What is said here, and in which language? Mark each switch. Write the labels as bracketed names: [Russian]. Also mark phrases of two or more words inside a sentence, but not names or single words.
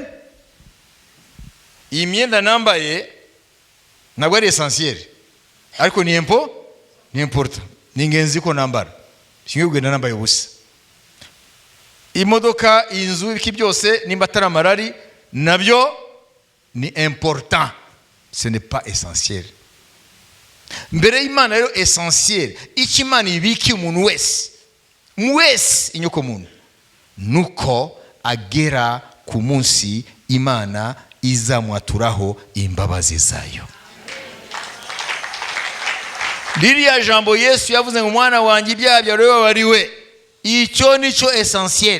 [Kinyarwanda] Iyi myenda nambaye ntabwo ari essentiel, ariko ni important, ni ingenzi ko nambara. Singwe nambaye ubusa. Imodoka, inzu, iki byose nimba atari amarari nabyo ni important, [French] ce n'est pas essentiel. [Kinyarwanda] Mbere y'Imana rero essentiel, iki Imana ibiki umuntu wese inyoko muntu, nuko agera ku munsi Imana izamwaturaho imbabazi zayo. Ririya jambo Yesu yavuze ngo mwana wanjye ibyaha byawe babariwe, icyo nico essentiel.